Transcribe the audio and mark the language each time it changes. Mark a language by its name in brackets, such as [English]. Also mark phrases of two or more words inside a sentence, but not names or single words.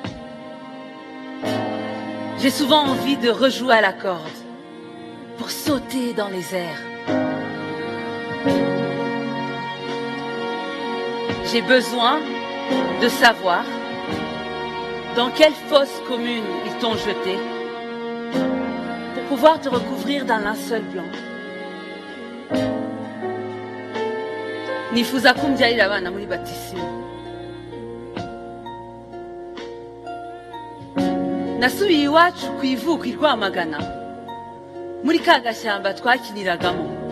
[French] J'ai souvent envie de rejouer à la corde pour sauter dans les airs. J'ai besoin de savoir dans quelle fosse commune ils t'ont jeté pour pouvoir te recouvrir d'un linceul blanc. [Kinyarwanda] Nifuza kumbyarira abana muri batisimu. Nasubiye iwacu ku ivuko i Rwamagana muri ka gashyamba twakiniragamo.